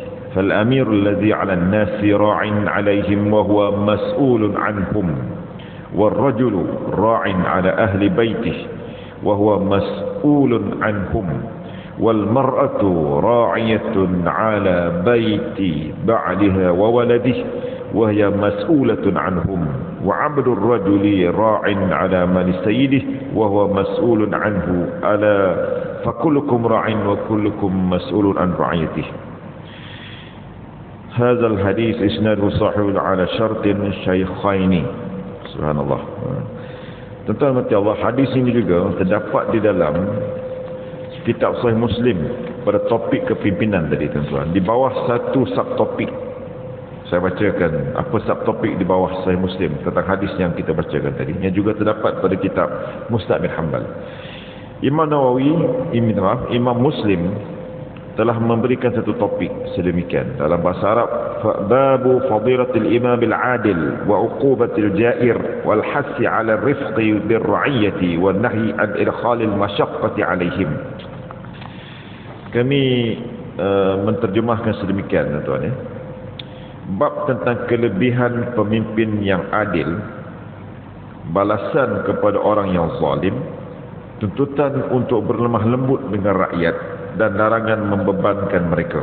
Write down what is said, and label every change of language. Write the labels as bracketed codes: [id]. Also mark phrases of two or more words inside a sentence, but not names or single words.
[ar] فالأمير الذي على الناس راع عليهم وهو مسؤول عنهم، والرجل راع على أهل بيته وهو مسؤول عنهم، والمرأة راعية على بيت بعلها وولده وهي مسؤولة عنهم، وعبد الرجل راع على مال سيده وهو مسؤول عنه، ألا فكلكم راع وكلكم مسؤول عن رعيته. هذا الحديث إسناده صحيح على شرط الشيخين. [ms] Subhanallah. Tuan-tuan mati Allah, hadis ini juga terdapat di dalam kitab Sahih Muslim pada topik kepimpinan tadi tuan-tuan. Di bawah satu subtopik, saya bacakan apa subtopik di bawah Sahih Muslim tentang hadis yang kita bacakan tadi, yang juga terdapat pada kitab Musnad bin Hanbal. Imam Nawawi, Imam Muslim telah memberikan satu topik sedemikian dalam bahasa Arab, [ar] باب فضيلة الإمام العادل وعقوبة الجائر والحث على الرفق بالرعية والنهي عن إدخال المشقة عليهم. [ms] Kami menterjemahkan sedemikian tuan-tuan ya. Bab tentang kelebihan pemimpin yang adil, balasan kepada orang yang zalim, tuntutan untuk berlemah lembut dengan rakyat, dan larangan membebankan mereka.